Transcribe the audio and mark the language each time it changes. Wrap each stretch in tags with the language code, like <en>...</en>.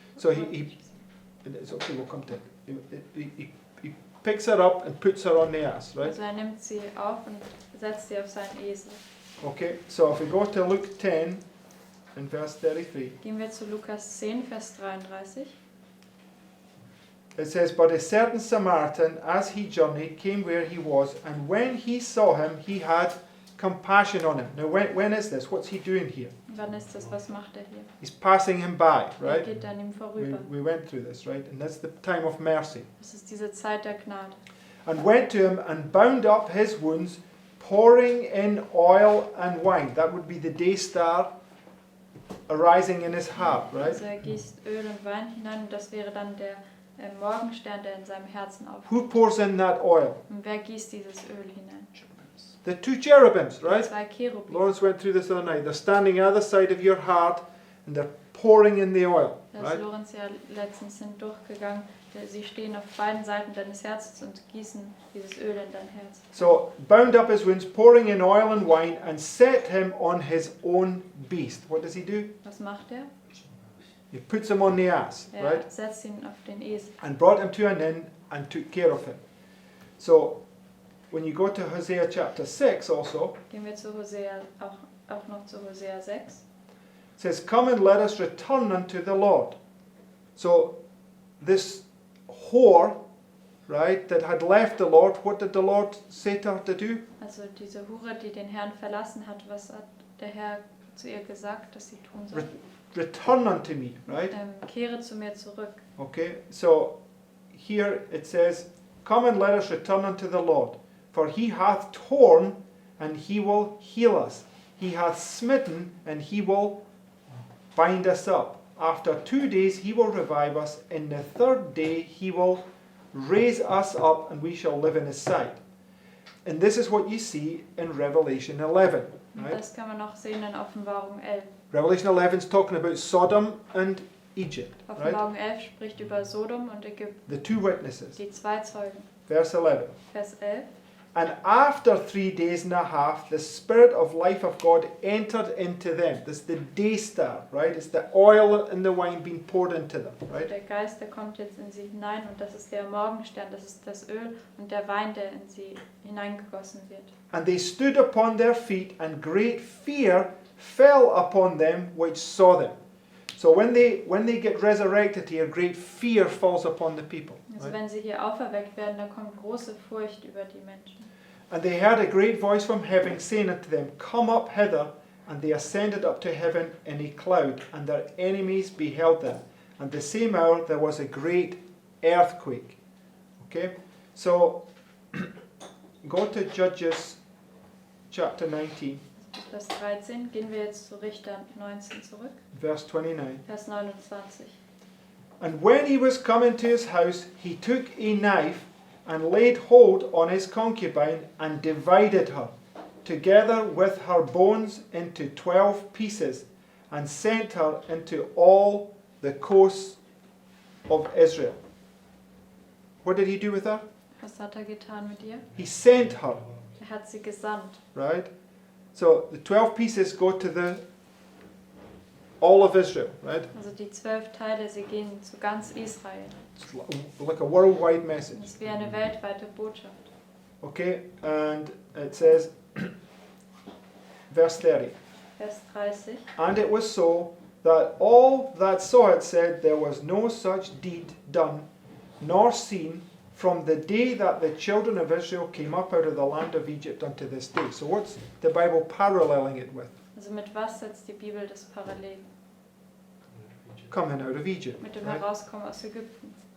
<en>So he it's okay, we'll come to it. He picks her up and puts her on the ass, right?</en> <de>Also er nimmt sie auf und setzt sie auf seinen Esel.</de> <en>Okay, so if we go to Luke 10 and verse 33,</en> <de>Gehen wir zu Lukas 10, Vers 33.</de> <en>it says, But a certain Samaritan, as he journeyed, came where he was, and when he saw him, he had compassion on him. Now, when is this? What's he doing here?</en> <de>Wann ist das? Was macht er hier?</de> <en>He's passing him by,</en> <de>Er</de> <en>right?</en> <de>geht an ihm vorüber.</de> <en>We went through this, right? And that's the time of mercy.</en> <de>Das ist diese Zeit der Gnade.</de> <en>And went to him and bound up his wounds, pouring in oil and wine. That would be the day star arising in his heart, right?</en> <de>Also er gießt Öl und Wein hinein und das wäre dann der Morgenstern, der in seinem Herzen aufgeht.</de> <en>Who pours in that oil?</en> <de>Und wer gießt dieses Öl hinein?</de> <en>The 2 cherubims,</en> <de>Die</de> <en>right?</en> <de>2 Cherubim.</de> <en>Lawrence went through this the other night. They're standing either side of your heart and they're pouring in the oil,</en> <de>Das</de> <en>right?</en> <de>Lorenz ja letztens sind durchgegangen. Sie stehen auf beiden Seiten deines Herzens und gießen dieses Öl in dein Herz.</de> <en>So, bound up his wounds, pouring in oil and wine, and set him on his own beast. What does he do?</en> <de>Was macht er?</de> <en>He puts him on the ass,</en> <de>Er</de> <en>right?</en> <de>setzt ihn auf den Esel.</de> <en>And brought him to an inn and took care of him. So, when you go to Hosea chapter 6 also,</en> <de>Gehen wir zu Hosea, auch noch zu Hosea 6.</de> <en>it says, Come and let us return unto the Lord. So, this whore right, that had left the Lord, what did the Lord say to her to do?</en> <de>Also diese Hure, die den Herrn verlassen hat, was hat der Herr zu ihr gesagt, dass sie tun soll?</de> <en>Return unto me, right?</en> <de>Kehre zu mir zurück.</de> <en>Okay, so here it says, come and let us return unto the Lord, for he hath torn and he will heal us. He hath smitten and he will bind us up. After 2 days he will revive us. In the 3rd day he will raise us up and we shall live in his sight. And this is what you see in Revelation 11.</en> <de>Und</de> <en>Right?</en> <de>das kann man auch sehen in Offenbarung 11.</de> <en>Revelation 11 is talking about Sodom and Egypt. Right?</en> <de>Offenbarung 11 spricht über Sodom und Ägypten,</de> <en>The two witnesses.</en> <de>die 2 Zeugen.</de> <en>Verse 11.</en> <de>Vers 11.</de> <en>And after 3 days and a half, the Spirit of life of God entered into them. This is the day star, right? It's the oil and the wine being poured into them, right?</en> <de>Der Geist, der kommt jetzt in sie hinein und das ist der Morgenstern, das ist das Öl und der Wein, der in sie hineingegossen wird.</de> <en>And they stood upon their feet, and great fear fell upon them which saw them. So when they get resurrected here, great fear falls upon the people.</en> <de>Also</de> <en>Right?</en> <de>wenn sie hier auferweckt werden, da kommt große Furcht über die Menschen.</de> <en>And they heard a great voice from heaven saying unto them, come up hither. And they ascended up to heaven in a cloud, and their enemies beheld them. And the same hour there was a great earthquake. Okay, so go to Judges chapter 19,</en> <de>Vers 13 gehen wir jetzt zu Richter 19 zurück,</de> <en>verse 29.</en> <de>Vers 29.</de> <en>And when he was come into his house, he took a knife and laid hold on his concubine and divided her, together with her bones, into 12 pieces, and sent her into all the coasts of Israel. What did he do with her?</en> <de>Was hat er getan mit ihr?</de> <en>He sent her,</en> <de>Er hat sie gesandt.</de> <en>right? So the 12 pieces go to all of Israel, right?</en> <de>Also die 12 Teile, sie gehen zu ganz Israel.</de> <en>It's like a worldwide message.</en> <de>Das ist wie eine weltweite Botschaft.</de> <en>Okay, and it says, verse 30.</en> <de>Vers 30.</de> <en>And it was so that all that saw it said there was no such deed done, nor seen, from the day that the children of Israel came up out of the land of Egypt unto this day. So what's the Bible paralleling it with?</en> <de>Also mit was setzt die Bibel das parallel?</de> <en>Coming out of Egypt.</en> <de>Mit dem</de> <en>Right?</en> <de>Herauskommen aus Ägypten.</de>